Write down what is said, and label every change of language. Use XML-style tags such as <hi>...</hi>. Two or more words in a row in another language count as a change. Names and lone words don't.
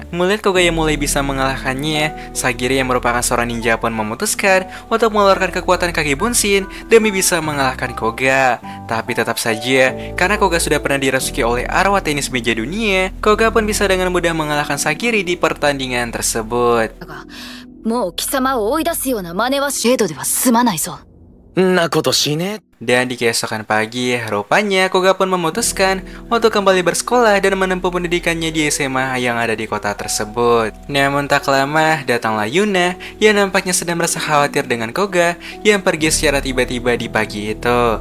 <id>Melihat Koga yang mulai bisa mengalahkannya, Sagira yang merupakan seorang ninja pun memutuskan untuk mengeluarkan kekuatan kaki Bunshin demi bisa mengalahkan Koga. Tapi tetap saja, karena Koga sudah pernah dirasuki oleh arwah tenis meja dunia, Koga pun bisa dengan mudah mengalahkan Sagiri di pertandingan tersebut.</id> <ja>もう貴様を追い出すような真似はシェードでは済まないぞ。んなことしね。</ja> <id>Dan di keesokan pagi, rupanya Koga pun memutuskan untuk kembali bersekolah dan menempuh pendidikannya di SMA yang ada di kota tersebut. Namun tak lama, datanglah Yuna yang nampaknya sedang merasa khawatir dengan Koga yang pergi secara tiba-tiba di pagi itu.</id>